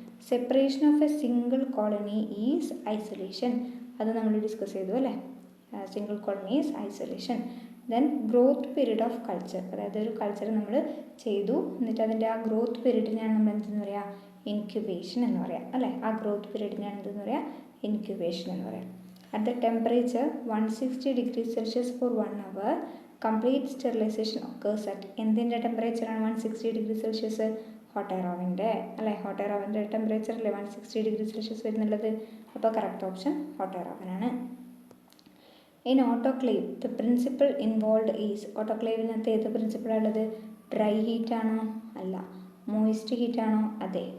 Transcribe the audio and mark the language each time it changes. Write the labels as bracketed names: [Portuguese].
[English] separation of a single colony is isolation, [Malayalam] അത് നമ്മൾ discuss ചെയ്തു അല്ലേ. [English] Single colony is isolation. Then growth period of culture, [Malayalam] അതായത് ഒരു കൾച്ചർ നമ്മൾ ചെയ്തു എന്നിട്ട് അതിൻ്റെ ആ ഗ്രോത്ത് പീരീഡിനാണ് നമ്മൾ എന്തെന്ന് പറയാം? ഇൻക്യുബേഷൻ എന്ന് പറയാം അല്ലേ. ആ ഗ്രോത്ത് പീരീഡിനാണ് എന്തെന്ന് പറയാം? ഇൻക്യുബേഷൻ എന്ന് പറയാം. [English] At the temperature 160 degrees Celsius for 1 hour, complete sterilization occurs at, [Malayalam] എന്തിൻ്റെ ടെമ്പറേച്ചറാണ് 160 ഡിഗ്രി സെൽഷ്യസ്? ഹോട്ട് എയർ ഓവൻ്റെ അല്ലേ. ഹോട്ട് എയർ ഓവൻ്റെ ടെമ്പറേച്ചർ അല്ലേ 160 ഡിഗ്രി സെൽഷ്യസ് വരുന്നുള്ളത്. അപ്പോൾ correct option hot air ഓവനാണ്. [English] in autoclave the principle involve is, [Malayalam] ഓട്ടോക്ലേവിനകത്ത് ഏത് പ്രിൻസിപ്പിളാണ് ഉള്ളത്? Dry heat ആണോ? അല്ല. Moist heat ആണോ? അതെ.